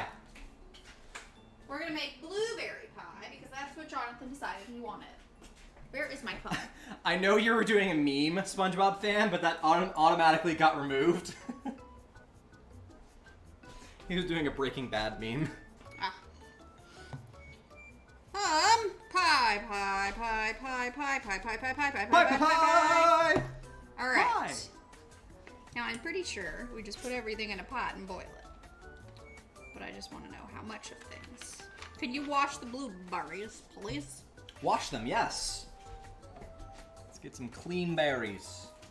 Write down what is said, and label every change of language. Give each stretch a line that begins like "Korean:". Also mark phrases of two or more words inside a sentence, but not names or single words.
English: We're going to make blueberry pie because that's what Jonathan decided he wanted. Where is my phone? I know you were doing a meme, SpongeBob fan, but that automatically got removed. He was doing a Breaking Bad meme. Ah. pie, pie, pie, pie, pie, pie, pie, pie, pie, Pie, pie, pie, pie! All right. Pie. Now I'm pretty sure we just put everything in a pot and boil it. But I just want to know how much of things. Can you wash the blueberries, please? Wash them, yes. Let's get some clean berries.